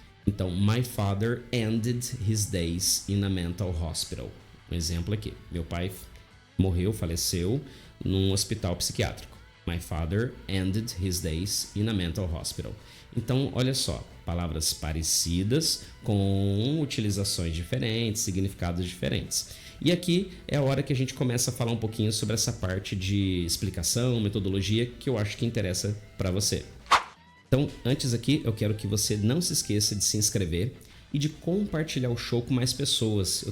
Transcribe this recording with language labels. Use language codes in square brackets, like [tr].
[en] Então, my father ended his days in a mental hospital. [pt] Um exemplo aqui. Meu pai morreu, faleceu num hospital psiquiátrico. [en] My father ended his days in a mental hospital. [pt] Então, olha só, palavras parecidas com utilizações diferentes, significados diferentes. E aqui é a hora que a gente começa a falar um pouquinho sobre essa parte de explicação, metodologia, que eu acho que interessa para você. Então, antes aqui, eu quero que você não se esqueça de se inscrever e de compartilhar o show com mais pessoas.